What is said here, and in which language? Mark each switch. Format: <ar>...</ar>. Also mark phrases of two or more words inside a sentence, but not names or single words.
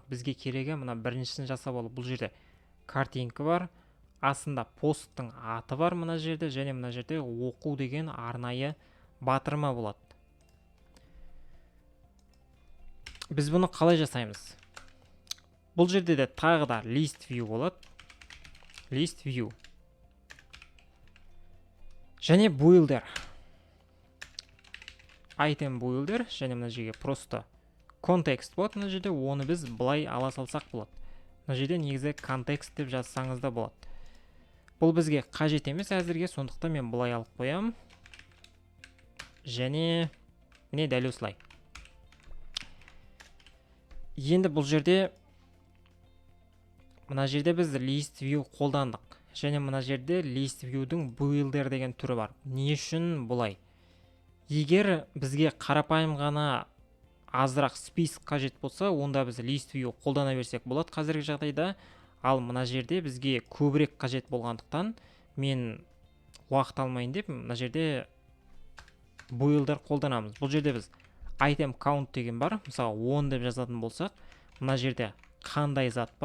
<kk>Бізге керегі мына біріншісін жасап алу. Бұл жерде картинка бар, астында посттың аты бар мына жерде, және мына жерде оқу деген арнайы батырма болады. Біз бұны қалай жасаймыз? Бұл жерде де тағы да</kk> <en>list view</en> <kk>болады.</kk> <en>List view. Және builder. Item builder.</en> <kk>Және мына жерге просто контекст болады. Мына жерде оны біз бұлай ала салсақ болады. Мына жерде негізі контекст деп жазсаңыз да болады. Бұл бізге қажет емес әзірге, сондықтан мен бұлай алып қоям. Және міне дәл осылай. Енді бұл жерде мына жерде біз</kk> <en>list view</en> <kk>қолдандық. Және мына жерде</kk> <en>list view'дің</en> <kk>builder деген түрі бар. Не үшін бұлай? Егер бізге қарапайым ғана азырақ список қажет болса, онда біз</kk> <en>list view</en> <kk>қолдана берсек болады қазіргі жағдайда. Ал мына жерде бізге көбірек қажет болғандықтан мен уақыт алмайын деп мына жерде builder қолданамыз. Бұл жерде біз</kk> <en>item count</en> <kk>деген бар. Мысалы 10 деп жазатын болсақ, мына жерде қандай зат бар?</kk>